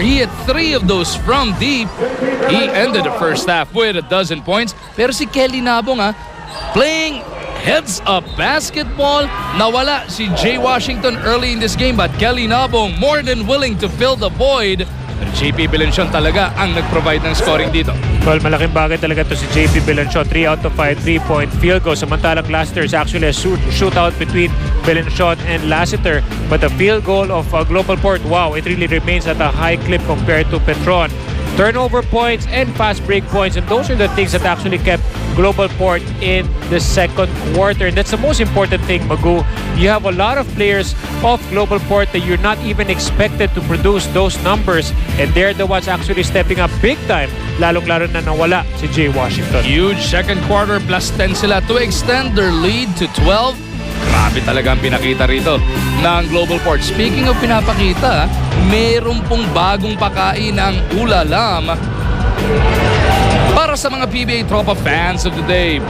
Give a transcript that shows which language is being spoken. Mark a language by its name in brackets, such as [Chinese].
[English] He had 3 of those from deep. He ended the first half with 12 points. [Filipino] Pero si [English] Kelly Nabong, playing heads-up basketball. [Filipino] Nawala si [English] Jay Washington early in this game, but Kelly Nabong more than willing to fill the void. [Filipino] Pero JP Belencion talaga ang nag-provide ng scoring dito. Well, malaking bagay talaga to si JP Belencion. [English] 3 out of 5 3-point field goals. [Filipino] Samantalang [English] last year is actually a shootout between Belencion and Lassiter. But the field goal of Global Port, wow, it really remains at a high clip compared to Petron. Turnover points and fast break points, and those are the things that actually kept Global Port in the second quarter. And that's the most important thing, Magu. You have a lot of players of Global Port that you're not even expected to produce those numbers, and they're the ones actually stepping up big time, [Filipino] lalong-lalo na nawala si [English] Jay Washington. Huge second quarter, plus 10 sila to extend their lead to 12. [Filipino] Grabe talaga ang pinakita rito ng Global Port. [English] Speaking of [Filipino] pinapakita, meron pong bagong pakain ang ulalam para sa mga PBA Tropa [English] fans of the day.